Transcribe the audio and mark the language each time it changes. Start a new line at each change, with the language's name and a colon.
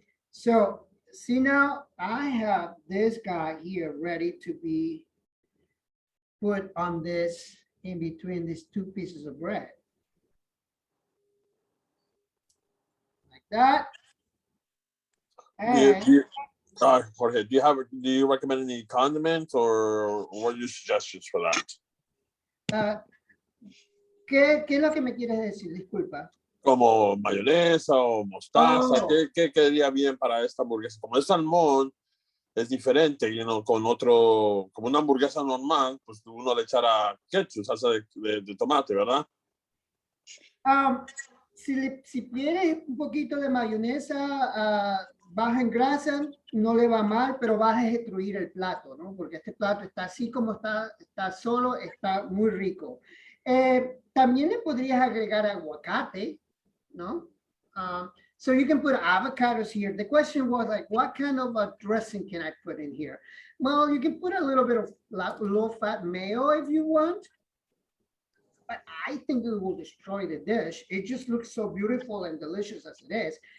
English: So, see now, I have this guy here ready to be put on this, in between these two pieces of bread. Like that. And Jorge, do you recommend any condiments, or what are your suggestions for that?
Spanish: ¿Qué es lo que me quieres decir? Disculpa. Como mayonesa o mostaza, ¿qué quedaría bien para esta hamburguesa? Como es salmón, es diferente, con otro, como una hamburguesa normal, pues uno le echará ketchup, salsa de tomate, ¿verdad? Si quieres un poquito de mayonesa baja en grasa, no le va mal, pero vas a destruir el plato, ¿no? Porque este plato está así como está solo, está muy rico. También le podrías agregar aguacate, ¿no?
English: So you can put avocados here. The question was like, what kind of a dressing can I put in here? Well, you can put a little bit of low-fat mayo if you want. But I think it will destroy the dish. It just looks so beautiful and delicious as it is.